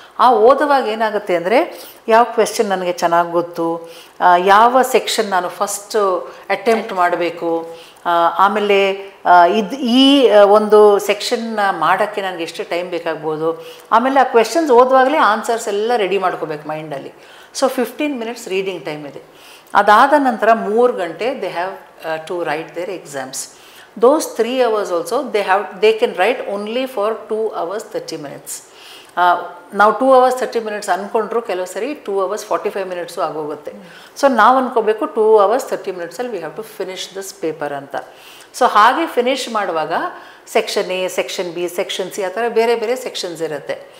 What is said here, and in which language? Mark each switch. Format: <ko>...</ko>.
<kn>ಆ ಓದುವಾಗ ಏನಾಗುತ್ತೆ ಅಂದರೆ, ಯಾವ ಕ್ವೆಶ್ಚನ್ ನನಗೆ ಚೆನ್ನಾಗಿ ಗೊತ್ತು, ಯಾವ ಸೆಕ್ಷನ್ ನಾನು ಫಸ್ಟು ಅಟೆಂಪ್ಟ್ ಮಾಡಬೇಕು, ಆಮೇಲೆ ಈ ಒಂದು ಸೆಕ್ಷನ್ನ ಮಾಡೋಕ್ಕೆ ನನಗೆ ಎಷ್ಟು ಟೈಮ್ ಬೇಕಾಗ್ಬೋದು, ಆಮೇಲೆ ಆ ಕ್ವೆಶ್ಚನ್ಸ್ ಓದುವಾಗಲೇ ಆನ್ಸರ್ಸ್ ಎಲ್ಲ ರೆಡಿ ಮಾಡ್ಕೋಬೇಕು ಮೈಂಡಲ್ಲಿ. ಸೊ 15 minutes ರೀಡಿಂಗ್ ಟೈಮ್ ಇದೆ. ಅದಾದ ನಂತರ 3 ಗಂಟೆ</kn> <en>They have to write their exams. Those 3 hours also they can write only for 2 hours 30 minutes.</en> <kn>ನಾವು 2 hours 30 minutes ಅಂದ್ಕೊಂಡ್ರು ಕೆಲವು ಸರಿ 2 hours 45 minutes ಆಗೋಗುತ್ತೆ. ಸೊ ನಾವು ಅಂದ್ಕೋಬೇಕು 2 hours 30 minutesಲ್ಲಿ</kn> <en>we have to finish this paper</en> <kn>ಅಂತ. ಸೊ ಹಾಗೆ ಫಿನಿಷ್ ಮಾಡುವಾಗ section A, section B, section C ಆ ಥರ ಬೇರೆ ಬೇರೆ ಸೆಕ್ಷನ್ಸ್ ಇರುತ್ತೆ.</kn>